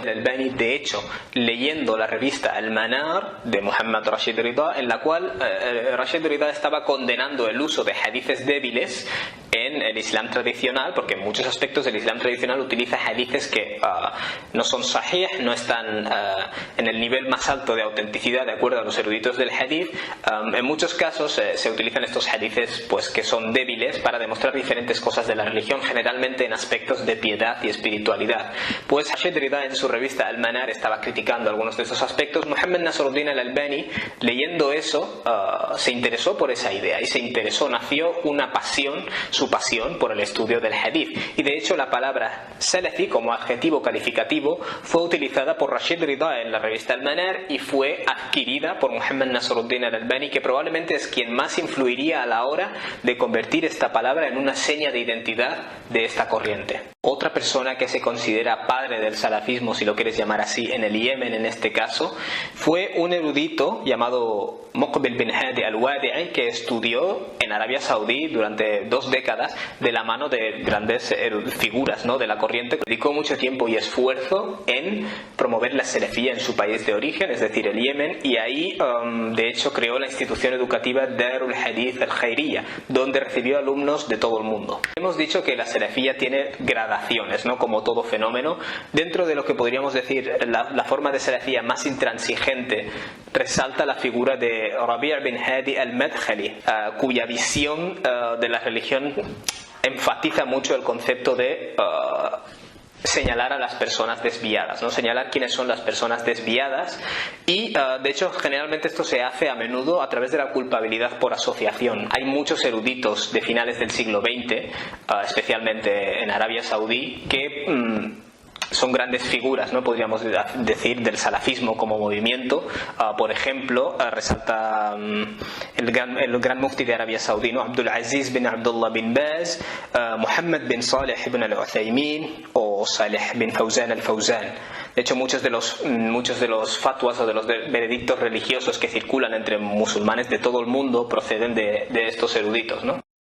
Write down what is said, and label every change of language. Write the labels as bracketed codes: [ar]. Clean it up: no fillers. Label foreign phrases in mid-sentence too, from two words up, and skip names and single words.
[es] El Albani, de hecho, leyendo la revista Al-Manar de Muhammad Rashid Rida, en la cual Rashid Rida estaba condenando el uso de hadices débiles en el Islam tradicional, porque en muchos aspectos el Islam tradicional utiliza hadices que no son sahih, no están en el nivel más alto de autenticidad de acuerdo a los eruditos del hadith. En muchos casos se utilizan estos hadices pues que son débiles para demostrar diferentes cosas de la religión, generalmente en aspectos de piedad y espiritualidad. Pues Rashid Rida en su revista Al-Manar estaba criticando algunos de esos aspectos. Muhammad Nasruddin al-Albani, leyendo eso, se interesó por esa idea y se interesó, nació una pasión, su pasión por el estudio del hadith. Y de hecho la palabra salafi como adjetivo calificativo fue utilizada por Rashid Rida en la revista Al-Manar y fue adquirida por Muhammad Nasruddin al-Albani, que probablemente es quien más influiría a la hora de convertir esta palabra en una seña de identidad de esta corriente. Otra persona que se considera padre del salafismo, si lo quieres llamar así, en el Yemen en este caso, fue un erudito llamado Muqbil bin Hadi al-Wadi'i, que estudió en Arabia Saudí durante 2 décadas de la mano de grandes figuras, ¿no?, de la corriente. Dedicó mucho tiempo y esfuerzo en promover la salafía en su país de origen, es decir, el Yemen, y ahí de hecho creó la institución educativa Darul Hadith al-Khairiyya, donde recibió alumnos de todo el mundo. Hemos dicho que la salafía tiene gradaciones, ¿no?, como todo fenómeno. Dentro de lo que podríamos decir la forma de salafía más intransigente, resalta la figura de Rabi' bin Hadi al-Madkhali, cuya visión de la religión enfatiza mucho el concepto de señalar a las personas desviadas, ¿no?, señalar quiénes son las personas desviadas, y de hecho generalmente esto se hace a menudo a través de la culpabilidad por asociación. Hay muchos eruditos de finales del siglo XX, especialmente en Arabia Saudí, que son grandes figuras, ¿no?, podríamos decir, del salafismo como movimiento. Por ejemplo, resalta el gran mufti de Arabia Saudí, ¿no?, Abdul Aziz bin Abdullah bin Baz, Muhammad bin Salih ibn al-Uthaymin o Salih bin Fawzan al-Fawzan. De hecho, muchos de los fatwas o de los veredictos religiosos que circulan entre musulmanes de todo el mundo proceden de estos eruditos, ¿no?